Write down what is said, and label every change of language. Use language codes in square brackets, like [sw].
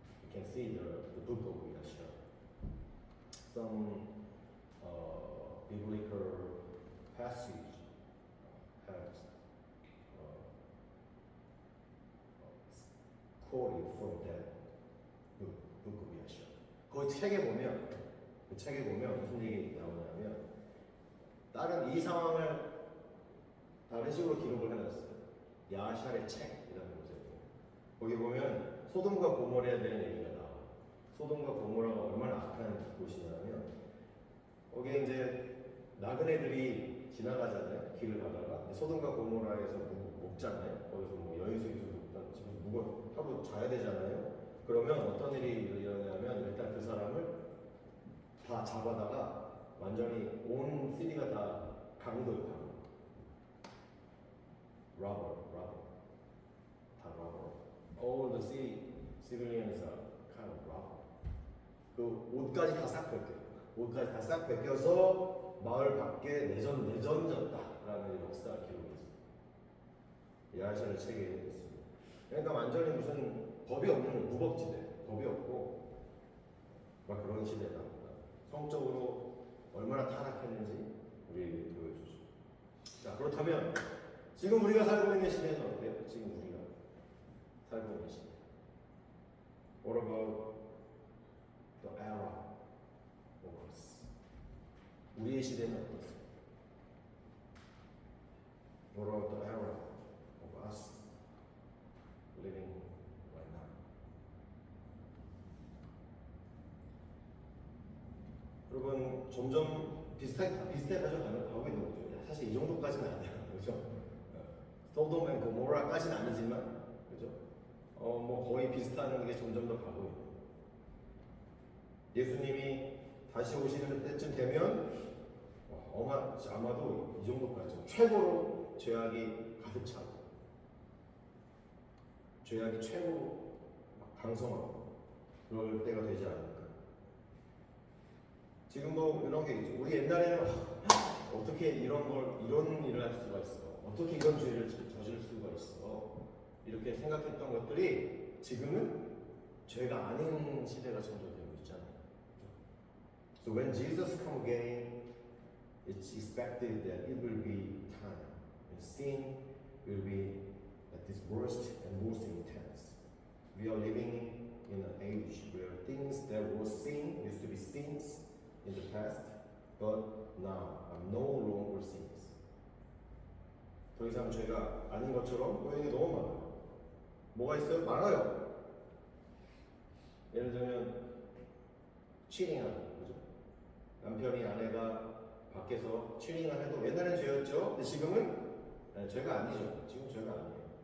[en] You can see the Book of Yashar. Some biblical passage has quoted from that book of Yashar. [ko] 그 책에 보면 무슨 얘기 나오냐면 다른 이 상황을 다른 식으로 기록을 해놨어요. 야샬의 책이라는 거죠. 거기 보면 소돔과 고모라에 대한 얘기가 나와요. 소돔과 고모라가 얼마나 악한 곳이냐면 거기에 이제 나그네들이 지나가잖아요. 길을 가다가 소돔과 고모라에서 먹잖아요. 거기서 뭐 여인수도 지금 하루 자야 되잖아요. 그러면 어떤 일이 일어나냐면 일단 그 사람을 다 잡아다가 완전히 온 시티가 다 강도예요. 강도. [en] robber. [ko] 다 [en] robber. All the civilians are kind of robber. [ko] 그 옷까지 다 싹 벗겨요. 옷까지 다 싹 벗겨서 마을 밖에 내던졌다라는 역사 기록이 있습니다. 야시를 책에 있습니다. 그러니까 완전히 무슨 법이 없는 무법지대, 법이 없고 막 그런 시대다. 성적으로 얼마나 타락했는지 우리에게 보여주죠. 자, 그렇다면 지금 우리가 살고 있는 시대는 어때요? 지금 우리가 살고 있는 시대. [en] What about the era of us? [ko] 우리의 시대는 어떻습니까? [en] What about the era of us living right now? [ko] 여러분 점점 비슷해 가지고 있는 거죠. 사실 이 정도까지는 아니야, 그렇죠? 소돔 앤 고모라까지는 아니지만, 그죠? 뭐 거의 비슷한 게 점점 더 가고 있고. 예수님이 다시 오시는 때쯤 되면 아마도 이 정도까지 최고로 죄악이 가득 차고, 죄악이 최고로 강성하고 그럴 때가 되지 않을까. 지금 뭐 이런 게 있죠. 우리 옛날에는 어떻게 이런 일을 할 수가 있어? 어떻게 이런 죄를 저질 수가 있어? 이렇게 생각했던 것들이 지금은 죄가 아닌 시대가 점점 되고 있잖아요. [en] So when Jesus come again, it's expected that it will be time. And sin will be at its worst and most intense. We are living in an age where things that were sin used to be sins in the past, but now are no longer sins. [ko] 더 이상 죄가 아닌 것처럼 보이는 게 너무 많아요. 뭐가 있어요? 많아요. 예를 들면 치링하는 거죠. 남편이 아내가 밖에서 치링을 해도 옛날엔 죄였죠. 근데 지금은 죄가 아니죠. 지금 죄가 아니에요.